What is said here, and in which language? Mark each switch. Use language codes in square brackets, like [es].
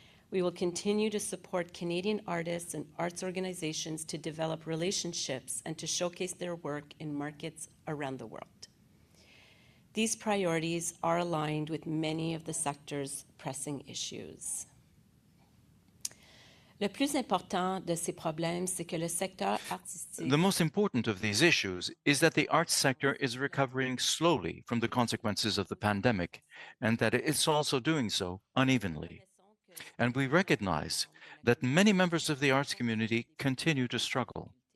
[en] We will continue to support Canadian artists and arts organizations to develop relationships and to showcase their work in markets around the world. These priorities are aligned with many of the sector's pressing issues. [fr] Le plus important de ces problèmes, c'est que le secteur artistique. [en] The most important of these issues is that the arts sector is recovering slowly from the consequences of the pandemic, and that it's also doing so unevenly. And we recognize that many members of the arts community continue to struggle.